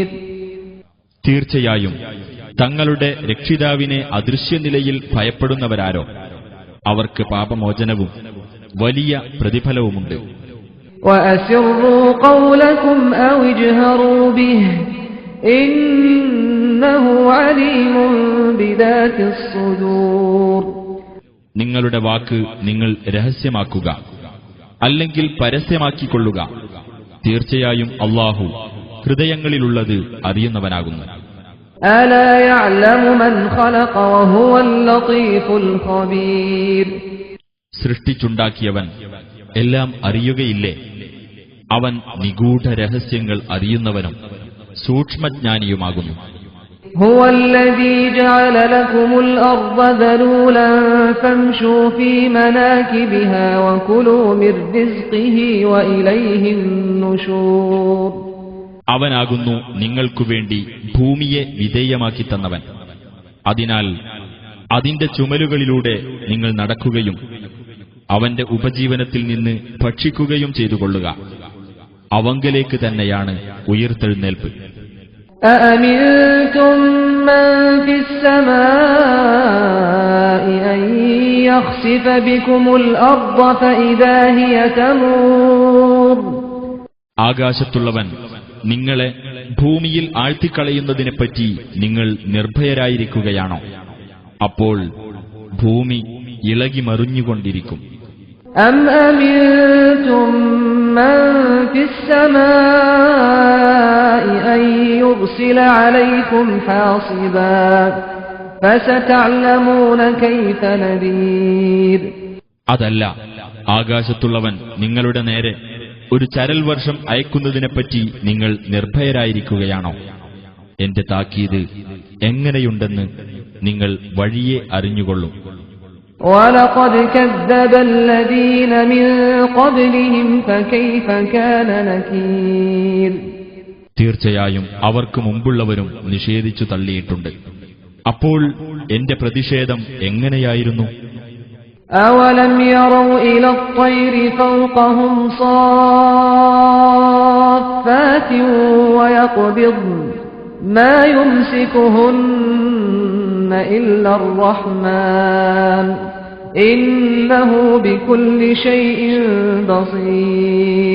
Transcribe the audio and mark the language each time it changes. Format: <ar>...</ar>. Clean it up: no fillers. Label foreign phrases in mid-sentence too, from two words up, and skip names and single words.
<ml>തീർച്ചയായും തങ്ങളുടെ രക്ഷിതാവിനെ അദൃശ്യനിലയിൽ ഭയപ്പെടുന്നവരാരോ അവർക്ക് പാപമോചനവും വലിയ പ്രതിഫലവുമുണ്ട്.</ml> <ar>وأسروا قولكم أو اجهروا به إنه عليم بذات الصدور.</ar> <ml>നിങ്ങളുടെ വാക്ക് നിങ്ങൾ രഹസ്യമാക്കുക, അല്ലെങ്കിൽ പരസ്യമാക്കിക്കൊള്ളുക. തീർച്ചയായും അല്ലാഹു ഹൃദയങ്ങളിലുള്ളത് അറിയുന്നവനാകുന്നു.</ml> <ar>ألا يعلم من خلق وهو اللطيف الخبير.</ar> <ml>സൃഷ്ടിച്ചുണ്ടാക്കിയവൻ എല്ലാം അറിയുകയില്ലേ? അവൻ നിഗൂഢ രഹസ്യങ്ങൾ അറിയുന്നവനും സൂക്ഷ്മജ്ഞാനിയുമാകുന്നു.</ml> <ar>هو الذي جعل لكم الأرض ذلولا فامشوا في مناكبها وكلوا من رزقه وإليه النشور.</ar> <ml>അവനാകുന്നു നിങ്ങൾക്കുവേണ്ടി ഭൂമിയെ വിധേയമാക്കി തന്നവൻ. അതിനാൽ അതിന്റെ ചുമലുകളിലൂടെ നിങ്ങൾ നടക്കുകയും അവന്റെ ഉപജീവനത്തിൽ നിന്ന് ഭക്ഷിക്കുകയും ചെയ്തുകൊള്ളുക. അവങ്കലേക്ക് തന്നെയാണ് ഉയിർത്തെഴുന്നേൽപ്പ്.</ml> <ar>أأمنتم من في السماء أن يخسف بكم الأرض فإذا هي تمور.</ar> <ml>ആകാശത്തുള്ളവൻ നിങ്ങളെ ഭൂമിയിൽ ആഴ്ത്തിക്കളയുന്നതിനെപ്പറ്റി നിങ്ങൾ നിർഭയരായിരിക്കുകയാണോ? അപ്പോൾ ഭൂമി ഇളകി മറിഞ്ഞുകൊണ്ടിരിക്കും.</ml> <ar>أم أمنتم من في السماء أن يرسل عليكم حاصبا فستعلمون كيف نذير.</ar> <ml>അതല്ല, ആകാശത്തുള്ളവൻ നിങ്ങളുടെ നേരെ ഒരു ചരൽ വർഷം അയക്കുന്നതിനെപ്പറ്റി നിങ്ങൾ നിർഭയരായിരിക്കുകയാണോ? എന്റെ താക്കീത് എങ്ങനെയുണ്ടെന്ന് നിങ്ങൾ വഴിയെ അറിഞ്ഞുകൊള്ളും.</ml> <ar>وَلَقَدْ كَذَّبَ الَّذِينَ مِن قَبْلِهِمْ فَكَيْفَ كَانَ نَكِيرِ.</ar> <ml>തീർച്ചയായും അവർക്ക് മുമ്പുള്ളവരും നിഷേധിച്ചു തള്ളിയിട്ടുണ്ട്. അപ്പോൾ എന്റെ പ്രതിഷേധം എങ്ങനെയായിരുന്നു?</ml> <ar>أَوَلَمْ يَرَوْا إِلَى الطَّيْرِ فَوْقَهُمْ صَافَّاتٍ وَيَقْبِضْنَ مَا يُمْسِكُهُنَّ إِلَّا الرَّحْمَنُ إِنَّهُ بِكُلِّ شَيْءٍ بَصِيرٌ.</ar>